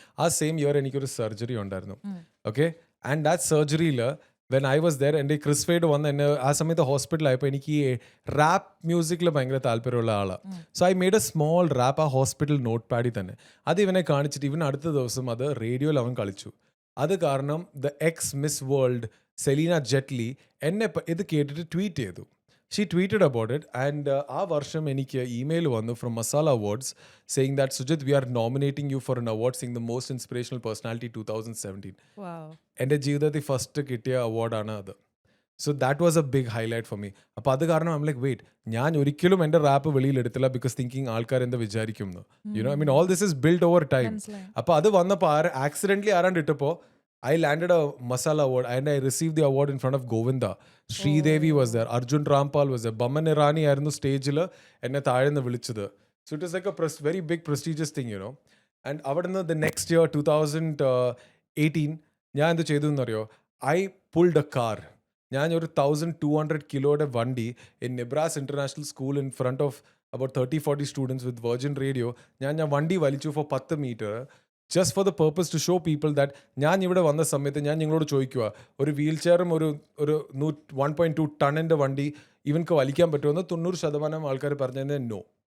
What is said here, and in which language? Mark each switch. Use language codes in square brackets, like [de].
[ml] ആ same year എനിക്കൊരു surgery ഉണ്ടായിരുന്നു. Okay, and that സർജറിയിൽ [en] when I was there, [ml] എൻ്റെ ക്രിസ് ഫെയ്ഡ് വന്ന് എന്നെ ആ സമയത്ത് ഹോസ്പിറ്റലായപ്പോൾ എനിക്ക് ഈ റാപ്പ് മ്യൂസിക്കിൽ ഭയങ്കര താല്പര്യമുള്ള ആളാണ്. [en] so I made a small rap [ml] ആ ഹോസ്പിറ്റൽ നോട്ട് പാഡിൽ തന്നെ. അത് ഇവനെ കാണിച്ചിട്ട് ഇവൻ അടുത്ത ദിവസം അത് റേഡിയോയിൽ അവൻ കളിച്ചു. അത് കാരണം the X miss world Selina Jaitley എന്നെ ഇത് കേട്ടിട്ട് ട്വീറ്റ് ചെയ്തു. [en] She tweeted about it, and [ml] ആ വർഷം എനിക്ക് ഇമെയിൽ വന്നു [en] from Masala Awards saying that Sujit, we are nominating you for an award saying the most inspirational personality 2017. Wow. [ml] എൻ്റെ ജീവിതത്തിൽ ഫസ്റ്റ് കിട്ടിയ അവാർഡാണ് അത്. [en] So that was a big highlight for me. [ml] അപ്പോൾ അത് കാരണം [en] I'm like wait, [ml] ഞാൻ ഒരിക്കലും എൻ്റെ റാപ്പ് വെളിയിലെടുത്തില്ല ബിക്കോസ് തിങ്കിങ് ആൾക്കാർ എന്താ വിചാരിക്കും എന്ന്. [en] You know I mean all this is build over time. [ml] അപ്പോൾ അത് വന്നപ്പോൾ ആക്സിഡൻ്റലി ആരാണ്ട് ഇട്ടപ്പോൾ [en] I landed a Masala award and I received the award in front of Govinda. Sridevi was there. Arjun Rampal was there. [ml] Baman Irani ആയിരുന്നു സ്റ്റേജിൽ എന്നെ താഴെന്ന് വിളിച്ചത്. [en] So it was like a very big prestigious thing, you know. And അവിടുന്ന് the next year 2018 [ml] ഞാൻ എന്ത് ചെയ്തു എന്നറിയോ? [en] I pulled a car. [ml] ഞാൻ ഒരു 1200 കിലോയുടെ വണ്ടി [en] In Nibras international school in front of about 30-40 students with Virgin Radio. [ml] ഞാൻ വണ്ടി വലിച്ചു four 10 metre [en] just for the purpose to show people that [ml] ഞാൻ ഇവിടെ വന്ന സമയത്ത് ഞാൻ നിങ്ങളോട് ചോദിക്കുക, ഒരു വീൽ ചെയറും ഒരു 1.2 ടണ്ണിൻ്റെ വണ്ടി ഇവൻക്ക് വലിക്കാൻ പറ്റുമെന്ന് 90% ആൾക്കാർ പറഞ്ഞത് നോ.